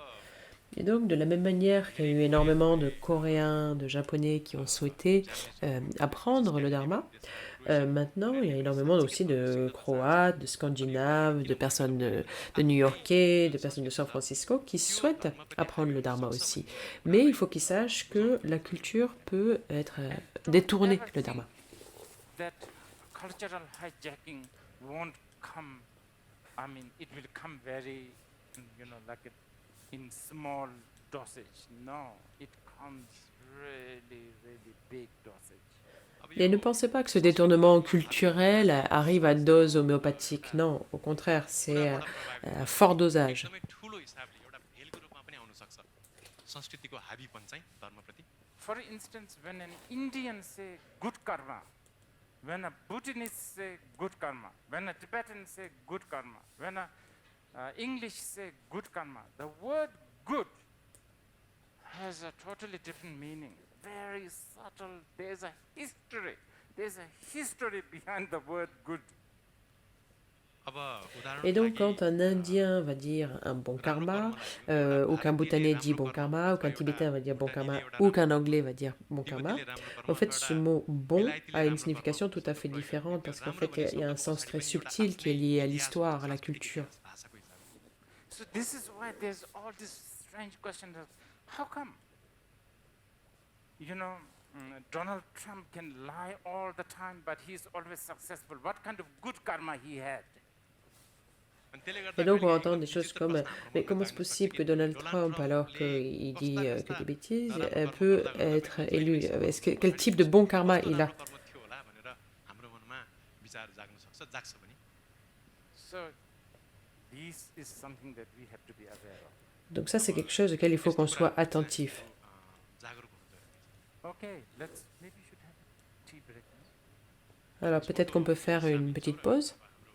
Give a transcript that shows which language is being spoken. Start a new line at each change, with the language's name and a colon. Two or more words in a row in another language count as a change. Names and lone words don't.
French: Et donc de la même manière qu'il y a eu énormément de Coréens, de Japonais qui ont souhaité apprendre le Dharma, maintenant il y a énormément aussi de Croates, de Scandinaves, de personnes de New-Yorkais, de personnes de San Francisco qui souhaitent apprendre le Dharma aussi. Mais il faut qu'ils sachent que la culture peut être détournée, le Dharma.
English: That cultural hijacking won't come, it will come very, like in small dosage. No, it comes really, really big dosage.
Nepali: अब
French: Et ne pensez pas que ce détournement culturel arrive à dose homéopathique. Non, au contraire, c'est à fort dosage.
Nepali: एकदमै ठुलो हिसाबले एउटा भेलको रूपमा पनि आउन सक्छ संस्कृतिको हाबीपन चाहिँ धर्मप्रति
English: For instance, when an Indian say good karma, when a Bhutanese say good karma, when a Tibetan say good karma, when a English say good karma, the word good has a totally different meaning, very subtle. There's a history behind the word good.
Nepali: अब उदाहरणको
French: Et donc,
Nepali: लागि,
French: quand un Indien va dire un bon karma, ou qu'un Bhoutanais dit bon karma, ou qu'un Tibétain va dire bon karma, ou qu'un Anglais va dire bon karma, en fait, ce mot bon a une signification tout à fait différente parce qu'en fait, il y a un sens très subtil qui est lié à l'histoire, à la culture.
Nepali: भाषाको हिसाबले
English: So this is why there's all this strange question of how come? Donald Trump can lie all the time, but he's always successful. What kind of good karma he had?
Nepali: अनि त्यसले गर्दा
French: Et donc, on
Nepali: कहिले
French: entend des
Nepali: कहिले
French: choses
Nepali: विचित्र
French: comme
Nepali: प्रश्न हाम्रो
French: mais comment
Nepali: मनमा
French: c'est
Nepali: जाग्न
French: possible
Nepali: सक्छ
French: que
Nepali: कि
French: Donald
Nepali: Donald
French: Trump, alors
Nepali: Trumpले
French: qu'il dit
Nepali: कस्ता
French: que des bêtises,
Nepali: नराम्रो कर्म
French: peut
Nepali: गर्दा
French: être
Nepali: पनि
French: élu?
Nepali: जहिले
French: Quel type de bon karma
Nepali: कस्तो
French: il a?
Nepali: राम्रो कर्म थियो होला भनेर हाम्रो मनमा विचार जाग्न सक्छ जाग्छ पनि
English: So this is something that we have to be aware of.
French: Donc ça, c'est quelque chose auquel il faut qu'on soit attentif.
Nepali: जागरुक हुनु जरुरी छ
English: Okay, maybe we should have a tea break.
French: Alors peut-être qu'on peut faire une petite pause.